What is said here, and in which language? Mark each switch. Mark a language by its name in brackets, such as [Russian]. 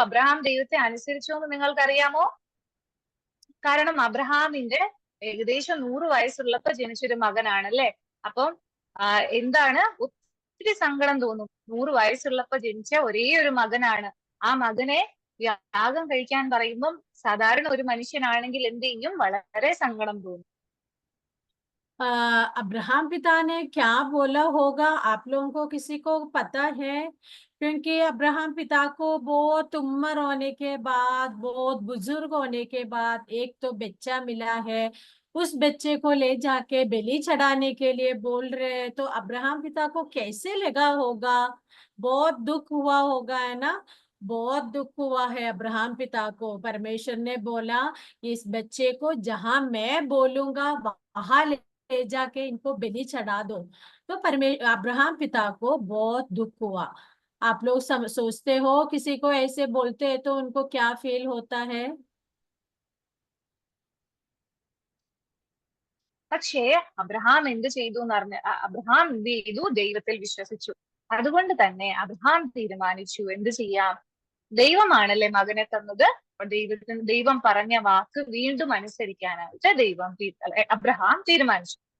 [Malayalam] Abraham ദൈവത്തെ അനുസരിച്ചു എന്ന് നിങ്ങൾക്കറിയാമോ? കാരണം അബ്രഹാമിന്റെ ഏകദേശം 100 വയസ്സുള്ളപ്പോ ജനിച്ചൊരു മകനാണല്ലേ. അപ്പം എന്താണ്, ഒത്തിരി സങ്കടം തോന്നും. 100 വയസ്സുള്ളപ്പോ ജനിച്ച ഒരേ ഒരു മകനാണ്. ആ മകനെ യാഗം കഴിക്കാൻ പറയുമ്പം സാധാരണ ഒരു മനുഷ്യനാണെങ്കിൽ എന്ത് ചെയ്യും? വളരെ സങ്കടം തോന്നും. [Hindi] अब्राहम पिता ने क्या बोला होगा, आप लोगों को किसी को पता है? क्योंकि अब्राहम पिता को बहुत उम्र होने के बाद, बहुत बुजुर्ग होने के बाद एक तो बच्चा मिला है, उस बच्चे को ले जाके बलि चढ़ाने के लिए बोल रहे हैं, तो अब्राहम पिता को कैसे लगा होगा? बहुत दुख हुआ होगा, है ना? बहुत दुख हुआ है अब्राहम पिता को। परमेश्वर ने बोला इस बच्चे को जहां मैं बोलूंगा वहां ले जाके इनको बलि चढ़ा दो। तो अब्राहम पिता को बहुत दुख हुआ। आप लोग सोचते हो किसी को ऐसे बोलते हैं तो उनको क्या फील होता है? [Malayalam] പക്ഷേ അബ്രഹാം എന്ത് ചെയ്തു എന്ന് പറഞ്ഞ അബ്രഹാം എന്ത് ചെയ്തു? ദൈവത്തിൽ വിശ്വസിച്ചു. അതുകൊണ്ട് തന്നെ അബ്രഹാം തീരുമാനിച്ചു എന്ത് ചെയ്യാം, ദൈവമാണല്ലേ മകനെ തന്നത്, ദൈവം പറഞ്ഞ വാക്ക് വീണ്ടും അനുസരിക്കാനായിട്ട് അബ്രഹാം തീരുമാനിച്ചു.